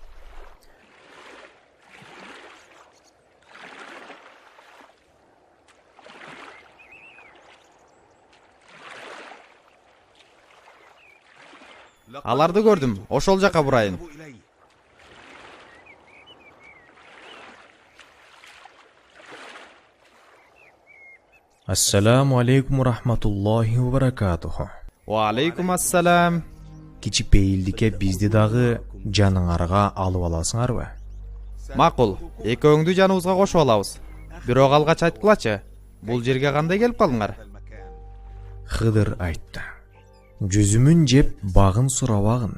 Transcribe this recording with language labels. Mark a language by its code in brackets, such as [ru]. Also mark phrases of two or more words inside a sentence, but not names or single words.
[ky] Аларды көрдүм. Ошол жака бурайын. [ar] السلام عليكم ورحمة الله وبركاته. وعليكم السلام. [ky] Кичипейилдикке бизди дагы жаныңарга алып аласыңарбы? Макул. Экөөңдү жаныбызга кошуп алабыз. Бирок алгач айткылачы. Бул жерге кандай келип калдыңар? Хыдыр айтты: "Жүзүмүн жеп багын сурабагын.